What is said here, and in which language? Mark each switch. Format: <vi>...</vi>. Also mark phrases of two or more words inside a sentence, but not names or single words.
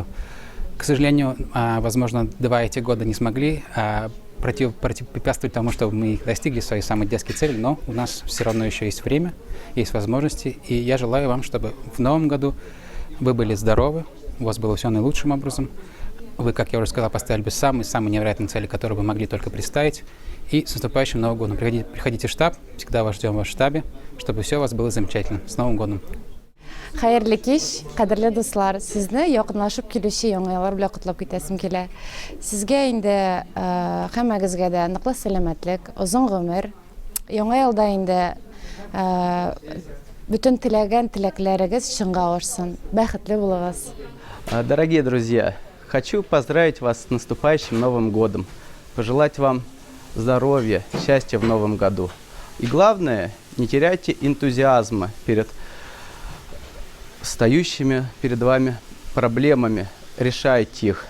<ru>К сожалению, возможно, два эти года не смогли препятствовать тому, чтобы мы достигли своей самой дерзкой цели, но у нас все равно еще есть время, есть возможности, и я желаю вам, чтобы в новом году вы были здоровы, у вас было все наилучшим образом, вы, как я уже сказал, поставили бы самые невероятные цели, которые вы могли только представить. И с наступающим Новым годом. Приходите в штаб, всегда вас ждем в вашем штабе, чтобы все у вас было замечательно. С Новым годом!</ru> <tt>Хәерле кич, кадерле дуслар, сезне якынлашып килүче яңа еллар белән котлап китәсем килә. Сезгә инде һәммәгезгә дә ныклы сәламәтлек, озын гомер, яңа елда инде бүтән теләгән теләкләрегез чынга ашсын. Бәхетле булыгыз.</tt> <ru>Дорогие друзья, хочу поздравить вас с наступающим Новым годом, пожелать вам здоровья, счастья в новом году. И главное, не теряйте энтузиазма перед стоящими перед вами проблемами, решайте их.</ru>